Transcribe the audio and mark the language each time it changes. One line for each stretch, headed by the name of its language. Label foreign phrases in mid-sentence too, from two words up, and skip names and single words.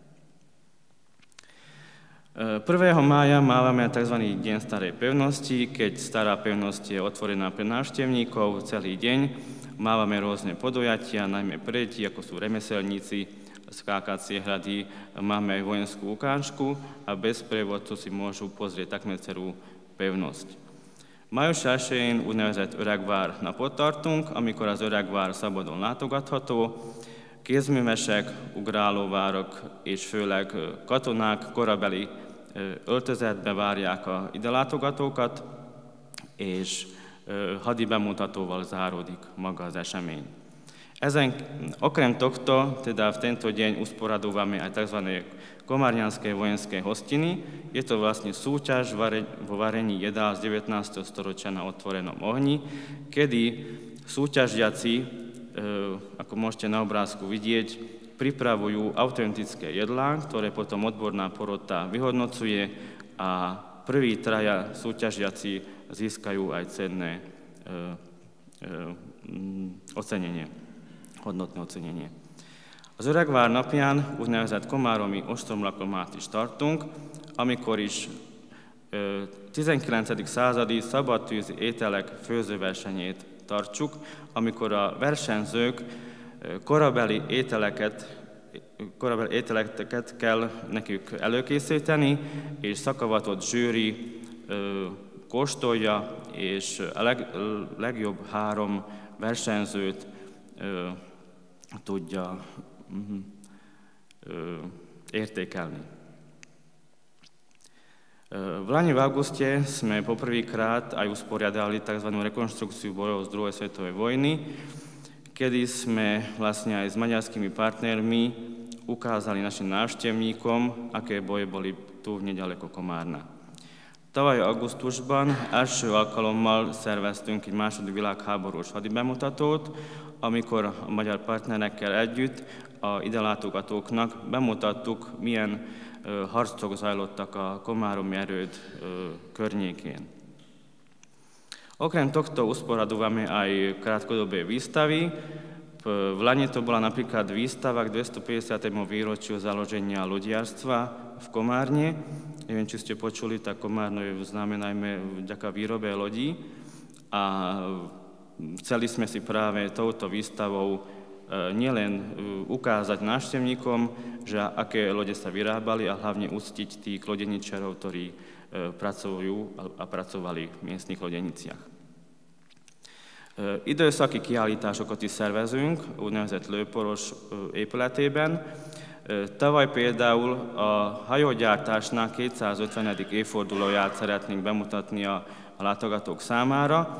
Slovak: 1. mája máme tzv. Deň starej pevnosti, keď stará pevnosť je otvorená pre návštevníkov celý deň. Máme rôzne podujatia, najmä pre deti, ako sú remeselníci, skákacie hrady, máme aj vojenskú ukážku a bez prievodcu si môžu pozrieť takmer celú pevnosť.
Hungarian: Május 1-én úgynevezett öregvár napot tartunk, amikor az öregvár szabadon látogatható. Kézművesek, ugrálóvárok és főleg katonák korabeli öltözetbe várják a idelátogatókat, és hadi bemutatóval záródik maga az esemény.
Slovak: Okrem tohto, teda v tento deň usporadúvame aj tzv. Komárňanské vojenské hostiny. Je to vlastne súťaž vo varení jedál z 19. storočia na otvorenom ohni, kedy súťažiaci, ako môžete na obrázku vidieť, pripravujú autentické jedlá, ktoré potom odborná porota vyhodnocuje a prví traja súťažiaci získajú aj cenné ocenenie, hodnotné ocenenie.
Hungarian: Az Öregvár napján úgynevezett komáromi ostromlakomáti startunk, amikor is 19. századi szabadtűzi ételek főzőversenyét tartsuk, amikor a versenyzők korabeli ételeket kell nekük előkészíteni, és szakavatott zsűri kóstolja, és a legjobb 3 versenyzőt tudja értékelni.
Slovak: V lani v auguste sme poprvýkrát aj usporiadali tzv. Rekonštrukciu bojov z druhej svetovej vojny, kedy sme vlastne aj s maďarskými partnermi ukázali našim návštevníkom, aké boje boli tu nedaleko Komárna.
Hungarian: Tavaly augusztusban első alkalommal szerveztünk egy második világháborús hadibemutatót, amikor a magyar partnerekkel együtt a idelátogatóknak bemutattuk, milyen harcok zajlottak a komáromi erőd környékén.
Slovak: Okrem tohto usporadúvame aj krátkodobé výstavy. V lani to bola napríklad výstava k 250. výročiu založenia lodiarstva v Komárne. Neviem, či ste počuli, tak Komárno je známe najmä vďaka výrobe lodí. A chceli sme si práve touto výstavou nielen ukázať návštevníkom, že aké lode sa vyrábali a hlavne uctiť tých lodeničarov, ktorí pracujú a pracovali v miestnych lodeniciach.
Hungarian: Időszaki kiállításokat is szervezünk, úgynevezett lőporos épületében. Tavaly például a hajógyártásnál 250. évfordulóját szeretnénk bemutatni a látogatók számára.